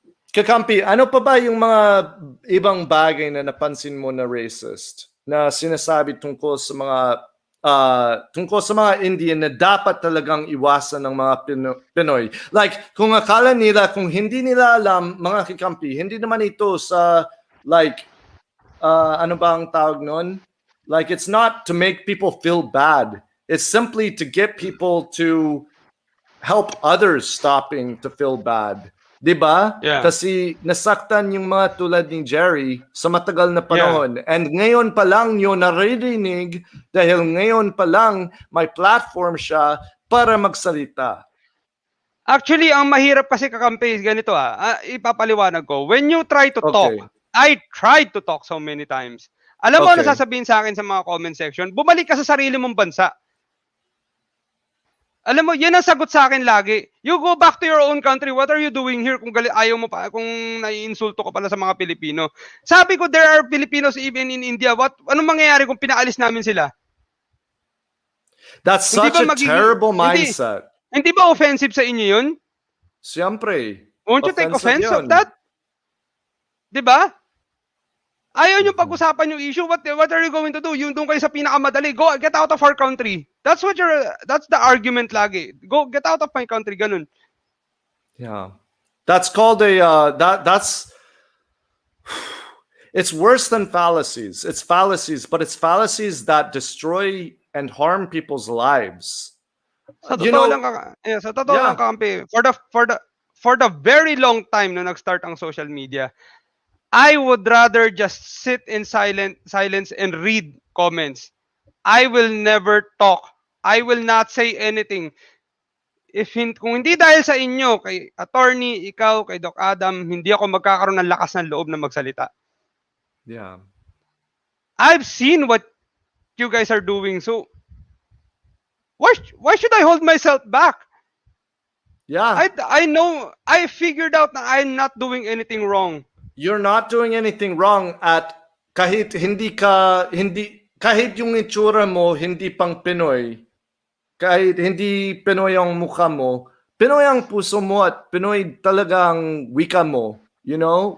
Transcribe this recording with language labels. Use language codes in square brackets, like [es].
[tl] Kakampi, ano pa ba yung mga ibang bagay na napansin mo na racist na sinasabi tungkol sa mga Indian na dapat talagang iwasan ng mga Pinoy? Like, kung akala nila, kung hindi nila alam, mga kakampi, hindi naman ito sa, like, ano ba ang tawag nun? [en] Like, it's not to make people feel bad. It's simply to get people to help others stopping to feel bad. [tl] Diba? [en] Yeah. [tl] Kasi nasaktan yung mga tulad ni Jerry sa matagal na panahon. [en] Yeah. [tl] And ngayon pa lang yun naririnig dahil ngayon pa lang may platform siya para magsalita. Actually, ang mahirap kasi, Kakampi, ganito ipapaliwanag ko. [en] When you try to talk, I tried to talk so many times. [tl] Alam mo ano sasabihin sa akin sa mga comment section? Bumalik ka sa sarili mong bansa. Alam mo, yan ang sagot sa akin lagi. [en] You go back to your own country. What are you doing here [tl] kung ayaw mo pa, kung naiinsulto ka pala sa mga Pilipino? Sabi ko, [en] there are Filipinos even in India. [tl] Anong mangyayari kung pinaalis namin sila? [en] That's such a terrible mindset. [tl] Hindi ba offensive sa inyo yun? Siyempre. [en] Won't you take offense of that? [tl] Diba? Ayaw nyo pag-usapan yung issue. [en] What are you going to do? [tl] Yung doon kayo sa pinakamadali. [en] Go, get out of our country. That's the argument [tl] lagi. [en] Go, get out of my country. Ganun. Yeah. That's called it's worse than fallacies. It's fallacies, but it's fallacies that destroy and harm people's lives. [tl] Sa totoo lang, [en] Kampi, for the very long time [tl] na nag-start ang [en] social media, I would rather just sit in silence and read comments. I will never talk. I will not say anything. [tl] Kung hindi dahil sa inyo, kay attorney, ikaw, kay Doc Adam, hindi ako magkakaroon ng lakas ng loob na magsalita. [en] Yeah. I've seen what you guys are doing. So, why should I hold myself back? Yeah. I know, I figured out that I'm not doing anything wrong. You're not doing anything wrong [tl] at kahit yung itsura mo hindi pang Pinoy, kahit hindi Pinoy ang mukha mo, Pinoy ang puso mo at Pinoy talaga ang wika mo. [en] You know?